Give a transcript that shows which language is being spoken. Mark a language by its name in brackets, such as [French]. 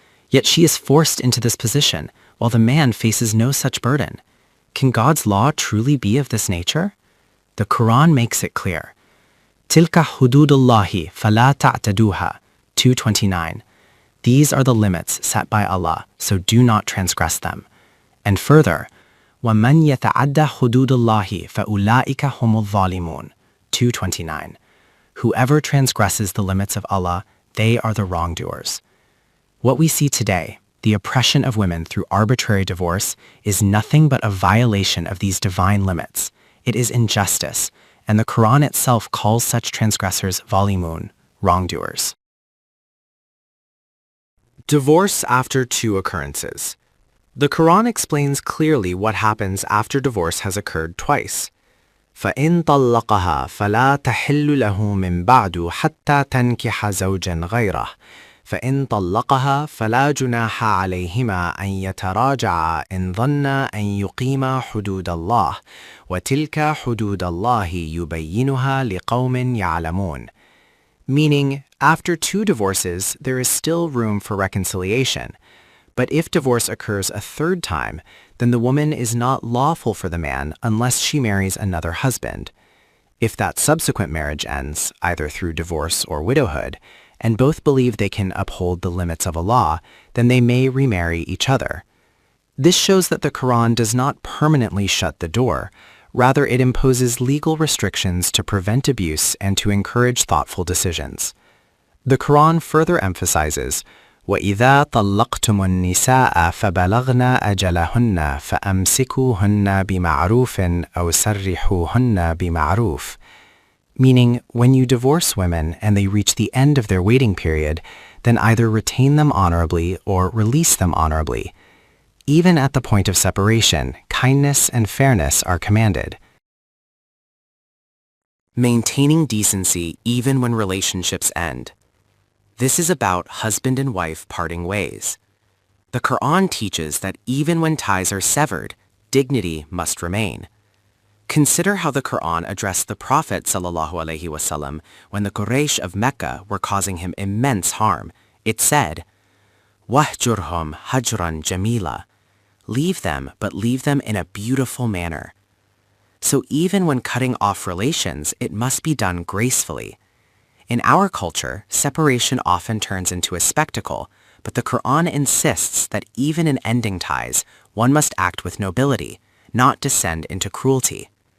[English] Yet she is forced into this position, while the man faces no such burden. Can God's law truly be of this nature? The Quran makes it clear. [Arabic] Tilka hududullahi fala ta'taduha, 229. [English] These are the limits set by Allah, so do not transgress them. And further, [Arabic] وَمَنْ يَتَعَدَّ حُدُودَ اللَّهِ فَأُولَٰئِكَ هُمُ الظَّالِمُونَ, 229. [English] Whoever transgresses the limits of Allah, they are the wrongdoers. What we see today, the oppression of women through arbitrary divorce, is nothing but a violation of these divine limits. It is injustice, and the Quran itself calls such transgressors zalimun, wrongdoers. Divorce after 2 occurrences. The Quran explains clearly what happens after divorce has occurred twice. [Arabic] فَإِن طَلَّقَهَا فَلَا تَحِلُّ لَهُ مِن بَعْدُ حَتَّى تَنْكِحَ زَوْجًا غَيْرَهُ فإن طلقها فلا جناح عليهما أن يتراجعا إن ظنا أن يقيما حدود الله وتلك حدود الله يبينها لقوم يعلمون. [English] Meaning, after 2 divorces, there is still room for reconciliation. But if divorce occurs a 3rd time, then the woman is not lawful for the man unless she marries another husband. If that subsequent marriage ends, either through divorce or widowhood, and both believe they can uphold the limits of Allah, then they may remarry each other. This shows that the Quran does not permanently shut the door. Rather, it imposes legal restrictions to prevent abuse and to encourage thoughtful decisions. The Quran further emphasizes, [Arabic] وَإِذَا طَلَّقْتُمُ النِّسَاءَ فَبَلَغْنَ أَجَلَهُنَّ فَأَمْسِكُوهُنَّ بِمَعْرُوفٍ أَوْ سَرِّحُوهُنَّ بِمَعْرُوفٍ. [English] Meaning, when you divorce women and they reach the end of their waiting period, then either retain them honorably or release them honorably. Even at the point of separation, kindness and fairness are commanded. Maintaining decency even when relationships end. This is about husband and wife parting ways. The Quran teaches that even when ties are severed, dignity must remain. Consider how the Quran addressed the Prophet ﷺ when the Quraysh of Mecca were causing him immense harm. It said, [Arabic] وَهْجُرْهُمْ هَجْرًا جَمِيلًا. [English] Leave them, but leave them in a beautiful manner. So even when cutting off relations, it must be done gracefully. In our culture, separation often turns into a spectacle, but the Quran insists that even in ending ties, one must act with nobility, not descend into cruelty.